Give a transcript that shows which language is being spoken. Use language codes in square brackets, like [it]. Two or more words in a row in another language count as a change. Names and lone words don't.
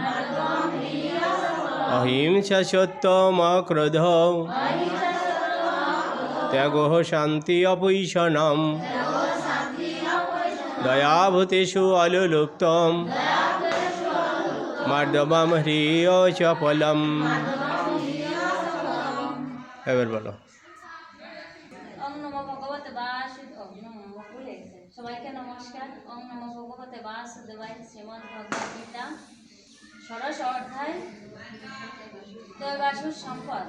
[sa] অহিংসা সত্যম অক্রোধ ত্যাগোহ শান্তি অপুইষণম দয়াভূতেষু অলুপ্তম মার্দবম হ্রি অসফলম। [bn] এবার বলো। সবাইকে নমস্কার। [sa] ওম নমো ভগবতে বাসুদেবায়। [bn] শ্রীমদ্ ভগবদ গীতা ষোড়শ অধ্যায় দৈবাসুর সম্পদ